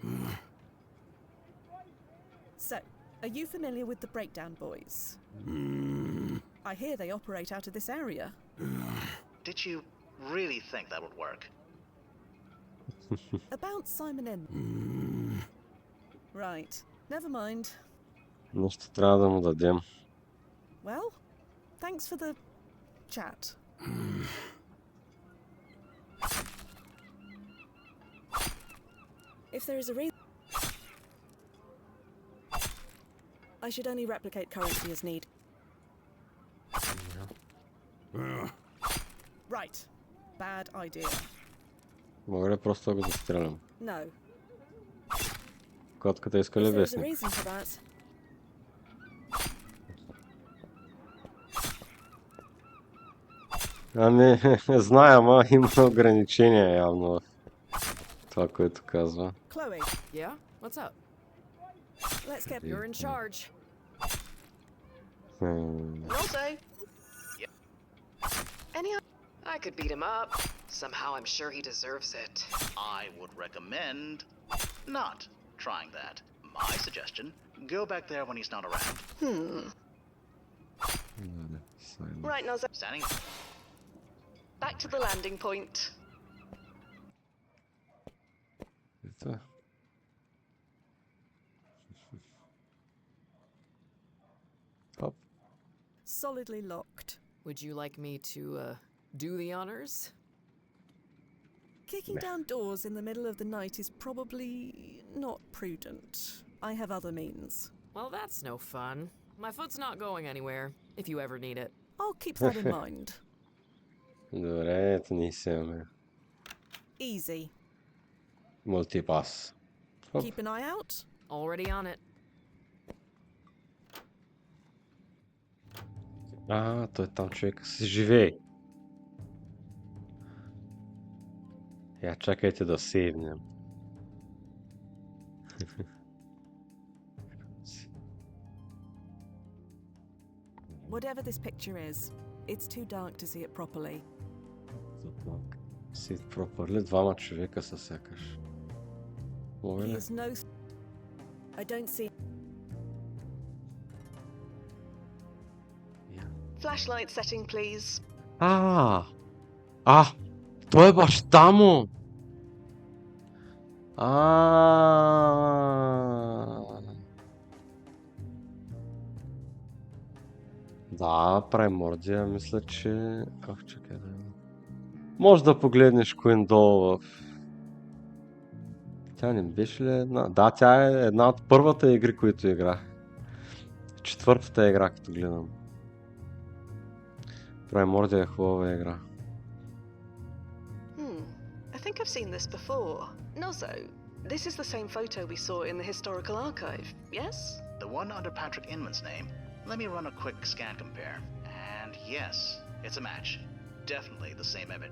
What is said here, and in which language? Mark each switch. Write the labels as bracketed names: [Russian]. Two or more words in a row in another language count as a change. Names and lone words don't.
[English] So, are you familiar with the Breakdown Boys? I hear they operate out of this area. Did you really think that would work? About Simon Inman. Right. Never mind. [Bulgarian] Нещо трябва да му дадем. [English] Well, thanks for the chat. If there is a reason, I should only replicate currency as need. Right. Bad idea. [Bulgarian] Мога ли просто да го застрелям? [English] No. [Bulgarian] Котката иска ли [English] If there is a [Bulgarian] вестник? [English] reason for that, [Bulgarian] Ами, знае, ама има ограничения явно в това, което казва. [English] Chloe, Yeah? What's up? let's get You're in charge. Rose? Any... I could beat him up. Somehow I'm sure he deserves it. I would recommend not trying that. My suggestion, go back there when he's not around. Right, Nazad. Standing Back to the landing point. [Bulgarian] Ето. Хоп. [English] solidly locked. Would you like me to, do the honors? Kicking down doors in the middle of the night is probably not prudent. I have other means. Well, that's no fun. My foot's not going anywhere, if you ever need it. I'll keep that in mind. [Bulgarian] Добре, ето ни си имаме. [English] Easy. [Bulgarian] Мултипас. Хоп. [English] Keep an eye out. Already on it. [Bulgarian] Той там човека си живее. Я чакайте да сейвнем. [English] Whatever this picture is, it's too dark to see it properly. [Bulgarian] Си пропърли двама човека са сякаш. Мога [English] He [Bulgarian] ли? [English] is no... I don't see... Flashlight setting, please. [Bulgarian] Той е баща му! Да, Primordia, мисля, че... чакай да... Може да погледнеш Quinn долу в... Тя не беше ли една? Да, тя е една от първата игри, които играх. Четвъртата игра, като гледам. Primordia е хубава игра. [English] I think I've seen this before. Nozo, this is the same photo we saw in the historical archive, yes? The one under Patrick Inman's name. Let me run a quick scan compare. And yes, it's a match. Definitely the same image.